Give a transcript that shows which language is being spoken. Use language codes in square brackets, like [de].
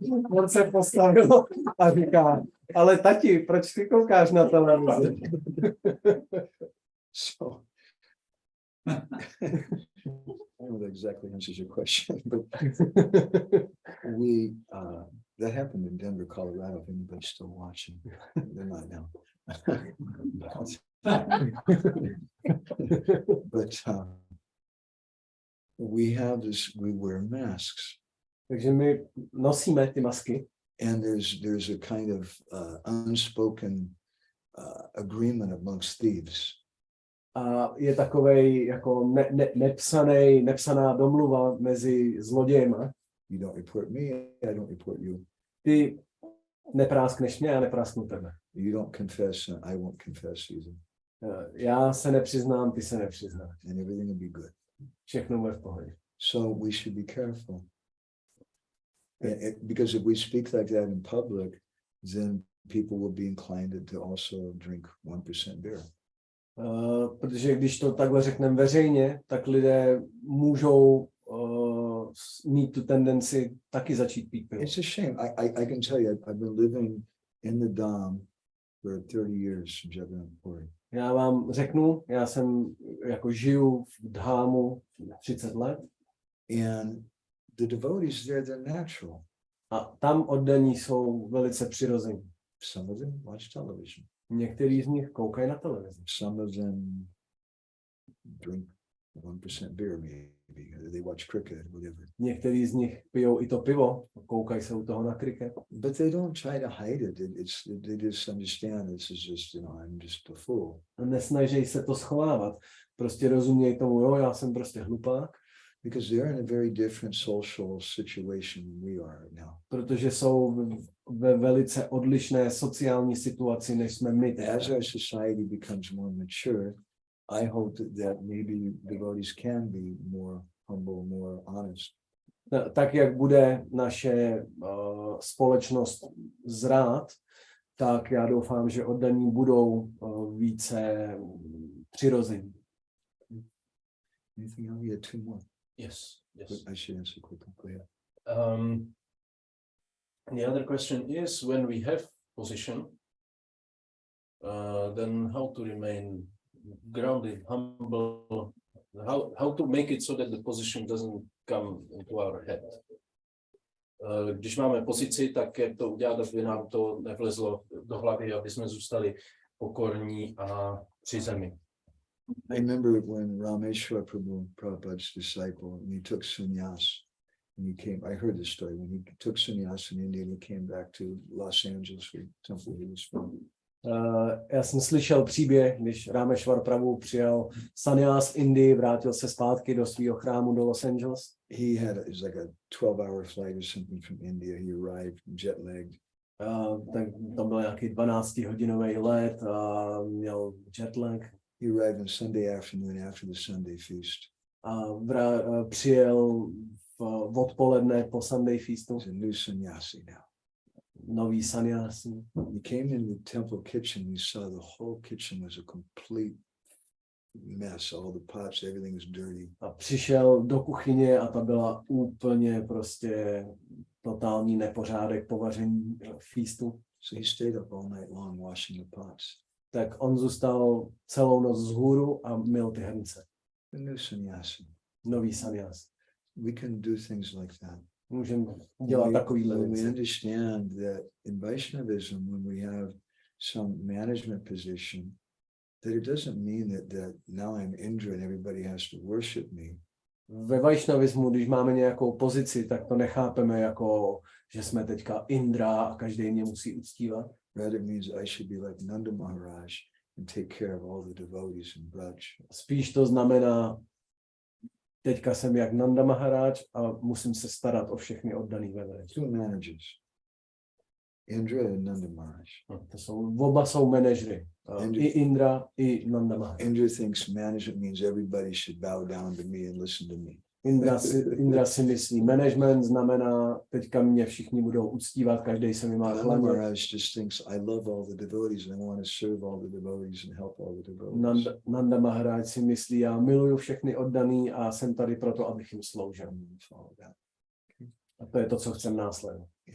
[cs] On se postavil a říká, ale tati, proč ty koukáš na televizi? [en] So I don't know if that exactly answers your question, but we that happened in Denver, Colorado. If anybody's still watching, they're not now. But we have this. We wear masks, [cs] Takže my nosíme ty masky [en] and there's a kind of unspoken agreement amongst thieves. [cs] a je takovej jako nepsaná domluva mezi zlodějema. [en] You don't report me, I don't report you. [cs] Ty nepráskneš mě, já neprásknu tebe. [en] You don't confess, and I won't confess either. [cs] Já se nepřiznám, ty se nepřiznáš. [en] And everything will be good. [cs] Všechno bude v pohodě. [en] So we should be careful. Because if we speak like that in public, then people will be inclined to also drink 1% beer. [cs] Protože když to takhle řekneme veřejně, tak lidé můžou mít tu tendenci taky začít pít pivo. [en] It's a shame. I can tell you, I've been living in the Dom for 30 years in Jagannath. [cs] Já vám řeknu, já jsem jako žiju v Dhámu 30 let. [en] And the devotees there, they're natural. [cs] A tam oddaní jsou velice přirození. [en] Some of them watch television. [cs] Některý z nich koukají na televizi. [en] Some of them drink 1% beer, maybe. They watch cricket, whatever. [cs] Některý z nich pijou i to pivo, koukají se u toho na kriket. [en] But they don't try to hide it. They just understand this is just, I'm just a fool. [cs] Nesnaží se to schovávat. Prostě rozumějí tomu, jo, já jsem prostě hlupák. [en] Because they're in a very different social situation than we are right now. [cs] Protože jsou ve velice odlišné sociální situaci, než jsme my. [en] As our society becomes more mature, I hope that maybe devotees can be more humble, more honest. [cs] Tak, jak bude naše společnost zrát, tak já doufám, že oddaní budou více přirození. [en] Anything else? You had 2 more. Yes. I should answer quickly. Go ahead. The other question is, when we have position, then how to remain grounded, humble, how to make it so that the position doesn't come into our head. [cs] Když máme pozici, tak jak to udělat, aby nám to nevlezlo do hlavy, aby jsme zůstali pokorní a při zemi. [en] I remember when Rameshwar Prabhu, Prabhupada's disciple, and he took sannyas, and he came. I heard this story when he took sannyas in India, and he came back to Los Angeles, where temple he was from. [cs] Já jsem slyšel příběh, když Rameshwar Prabhu přijal sannyas v Indii, vrátil se zpátky do svého chrámu do Los Angeles. [en] It was like a 12-hour flight or something from India. He arrived jet-lagged. [cs] Tak to byl nějaký 12-hodinový let, měl jetlag. [en] He arrived on Sunday afternoon after the Sunday feast. [cs] A přijel v odpoledne po Sunday feastu. [en] He's a new sannyasi now. [cs] Nový sannyasi. [en] He came into the temple kitchen. He saw the whole kitchen was a complete mess. All the pots, everything was dirty. [cs] A přišel do kuchyně a ta byla úplně prostě totální nepořádek po vaření feastu. [en] So he stayed up all night long washing the pots. [cs] Tak on zůstal celou noc vzhůru a myl ty hrnce. [en] The new sannyasi. [cs] Nový sannyas. [en] We can do things like that. [cs] Můžeme dělat takovýhle [en] when we [cs] věci. [en] understand that in Vaishnavism, when we have some management position, that it doesn't mean that now I'm Indra and everybody has to worship me. [cs] Ve Vaishnavismu, když máme nějakou pozici, tak to nechápeme jako, že jsme teďka Indra a každý mě musí uctívat. [en] Rather, it means I should be like Nanda Maharaj and take care of all the devotees in Braj. [cs] Spíš to znamená, teďka jsem jak Nanda Maharaj a musím se starat o všechny oddaný ve Vraj. [en] 2 managers, Indra and Nanda Maharaj. [cs] Oba jsou manažery. I Indra, i Nanda Maharaj. [en] Indra thinks management means everybody should bow down to me and listen to me. [cs] Indra si myslí, management znamená, teďka mě všichni budou uctívat, každý se mi má [en] Nanda [cs] klanět. [en] Maharaj just thinks, I love all the devotees and I want to serve all the devotees and help all the devotees. [cs] Nanda Maharaj si myslí, já miluju všechny oddaný a jsem tady proto, abych jim sloužil. A to je to, co chcem následovat.